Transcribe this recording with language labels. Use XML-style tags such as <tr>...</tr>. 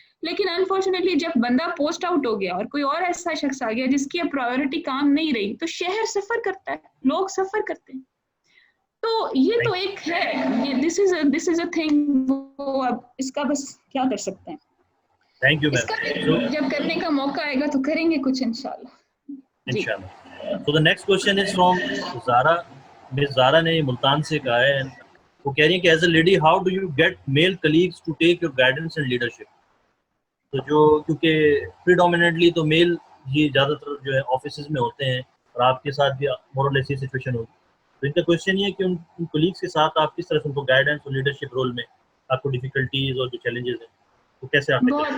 <ur>لیکن انفارچونیٹلی جب بندہ پوسٹ آؤٹ ہو گیا اور کوئی اور ایسا شخص آ گیا جس کی اب پرائیورٹی کام نہیں رہی، تو شہر سفر کرتا ہے، لوگ سفر کرتے ہیں. تو یہ تو ایک ہے،</ur> <en>This is a thing.</en> <ur>وہ اب اس کا بس کیا کر سکتے ہیں.</ur> <en>thank you</en> <ur>اس کا</ur> <en>Ma'am.</en> <ur>جب کرنے کا موقع آئے گا تو کریں گے کچھ انشاءاللہ. انشاءاللہ.</ur> <en>So the next question is from Zara. Miss Zara</en> <ur>نے ملتان سے کہا ہے، وہ کہہ رہی ہیں کہ</ur> <en>As a lady how do you get male colleagues to take your guidance and leadership.</en> <ur>تو جو کیونکہ پریڈومیننٹلی تو میل ہی زیادہ تر جو ہے آفیسز میں ہوتے ہیں اور آپ کے ساتھ بھی</ur> <en>more or less</en> <ur>یہ سچویشن ہوگی. تو ان کا کوشچن یہ ہے کہ ان کلیگس کے ساتھ آپ کس طرح سے ان کو گائیڈنس اور لیڈرشپ رول میں آپ کو ڈیفیکلٹیز اور جو چیلنجز ہیں وہ کیسے آپ نے.</ur>